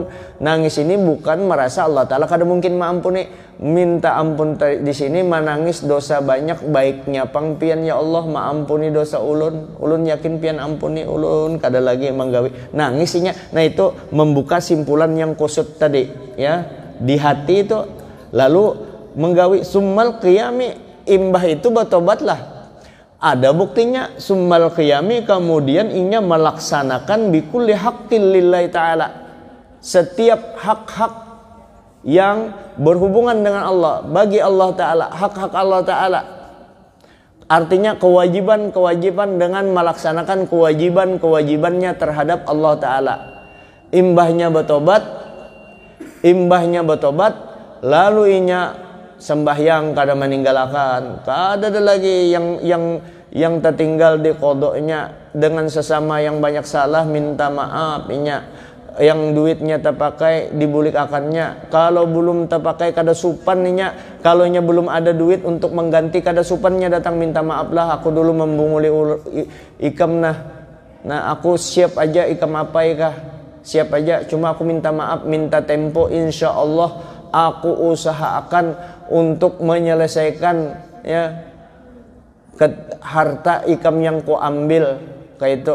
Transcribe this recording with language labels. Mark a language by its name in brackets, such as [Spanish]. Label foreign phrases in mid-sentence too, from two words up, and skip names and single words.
[Banjar] Nangis ini bukan merasa Allah Ta'ala kada mungkin maampuni, minta ampun di sini menangis dosa banyak, baiknya pangpian [Arabic] يا الله [Banjar] maampuni dosa ulun, ulun yakin pian ampuni ulun kada lagi menggawi, nangisinya. Nah itu membuka simpulan yang kusut tadi ya di hati itu, lalu menggawi [Arabic] ثم القيام, [Banjar] imbah itu bertobatlah. Ada buktinya [Arabic] ثم القيام, [Banjar] kemudian inya melaksanakan [Arabic] بكل حق لله تعالى, [Indonesian] setiap hak-hak yang berhubungan dengan Allah, bagi Allah Ta'ala, hak-hak Allah Ta'ala. Artinya kewajiban-kewajiban dengan melaksanakan kewajiban-kewajibannya terhadap Allah Ta'ala. [Banjar] Imbahnya bertobat, lalu inya sembahyang kada meninggalkan, kada ada lagi yang tertinggal di kodoknya, dengan sesama yang banyak salah minta maaf inya, yang duitnya terpakai dibulik akannya, kalau belum terpakai kada supan inya, kalau nya belum ada duit untuk mengganti kada supannya datang minta maaf lah, aku dulu membunguli ikam nah aku siap aja ikam apa kah, siap aja, cuma aku minta maaf, minta tempo, [Arabic] إن شاء الله [Banjar] aku usahakan untuk menyelesaikan ya harta ikam yang ku ambil kayak itu.